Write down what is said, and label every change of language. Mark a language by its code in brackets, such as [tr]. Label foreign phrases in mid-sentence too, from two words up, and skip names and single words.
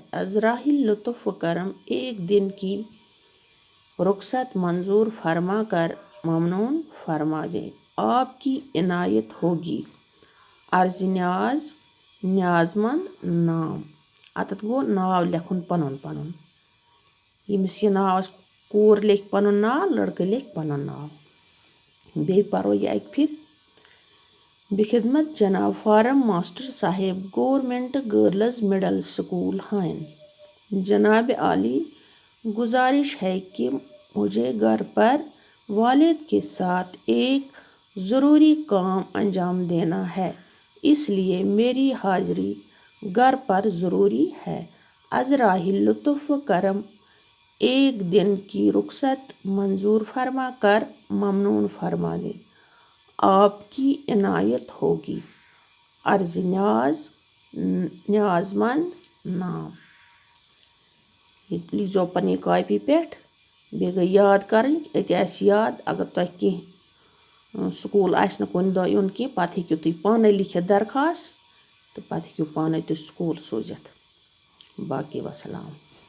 [ur] از راہ لطف و کرم ایک دن کی رخصت منظور فرما کر ممنون فرما دیں. آپ کی عنایت ہوگی. عرض نیاز نیاز مند نام. [ks] اتت گو ناو لکھن پنن پنن. یمس یہ ناو کور لکھ پنن ناو، لڑکہ لکھ پنن ناو. بی پرو یہ اکہ پھر. [ur] بخدمت جناب فارم ماسٹر صاحب گورنمنٹ گرلز مڈل سکول ہائن. جناب عالی، گزارش ہے کہ مجھے گھر پر والد کے ساتھ ایک ضروری کام انجام دینا ہے، اس لیے میری حاضری گھر پر ضروری ہے. از راہ لطف و کرم ایک دن کی رخصت منظور فرما کر ممنون فرما دیں. آپ کی عنایت ہوگی. عرض نیاز نیاز مند نام. [ks] یہ لیزو پنہ کاپی پہ بیٚیہِ گٔے یاد کَرٕنۍ. أتی آسہِ یاد اگر تۄہہِ کینٛہہ سکوٗل آسہِ نہٕ کُنہِ دۄہ یُن کینٛہہ پَتہٕ ہیٚکِو تُہۍ پانَے لیکھِتھ درخواست تہٕ پَتہٕ ہیٚکِو پانَے تُہۍ سکوٗل سوٗزِتھ. [ur] باقی وسلام.